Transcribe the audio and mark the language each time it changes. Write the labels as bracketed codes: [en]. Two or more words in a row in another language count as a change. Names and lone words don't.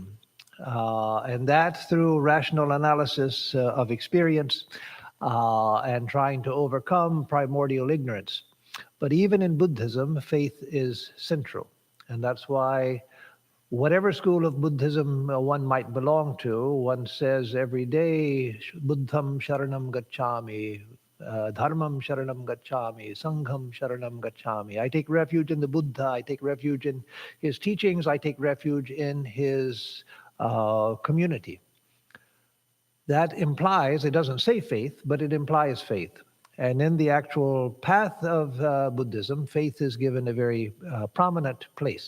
[en] And that through rational analysis of experience and trying to overcome primordial ignorance. But even in Buddhism, faith is central. And that's why whatever school of Buddhism one might belong to, one says every day, [pi] Buddham Sharanam Gacchami, Dharmam Sharanam Gacchami, Sangham Sharanam Gacchami. [en] I take refuge in the Buddha, I take refuge in his teachings, I take refuge in his community. That implies, it doesn't say faith, but it implies faith. And in the actual path of Buddhism, faith is given a very prominent place.